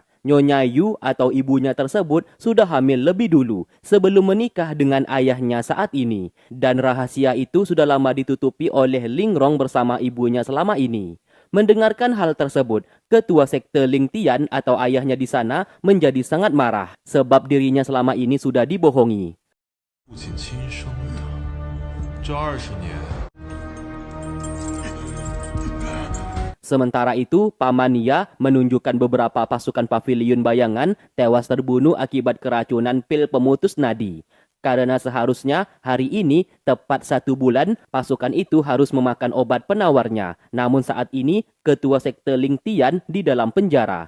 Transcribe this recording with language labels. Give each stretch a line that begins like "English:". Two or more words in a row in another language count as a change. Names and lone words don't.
Indonesian: Nyonya Yu atau ibunya tersebut sudah hamil lebih dulu sebelum menikah dengan ayahnya saat ini. Dan rahasia itu sudah lama ditutupi oleh Ling Rong bersama ibunya selama ini. Mendengarkan hal tersebut, ketua sekte Ling Tian atau ayahnya di sana menjadi sangat marah sebab dirinya selama ini sudah dibohongi.
Chinese: 父亲亲生的，这20年，
Indonesian: Sementara itu, Paman Nia menunjukkan beberapa pasukan pavilion bayangan tewas terbunuh akibat keracunan pil pemutus nadi. Karena seharusnya hari ini, tepat 1 bulan, pasukan itu harus memakan obat penawarnya. Namun saat ini, ketua sekte Ling Tian di dalam penjara.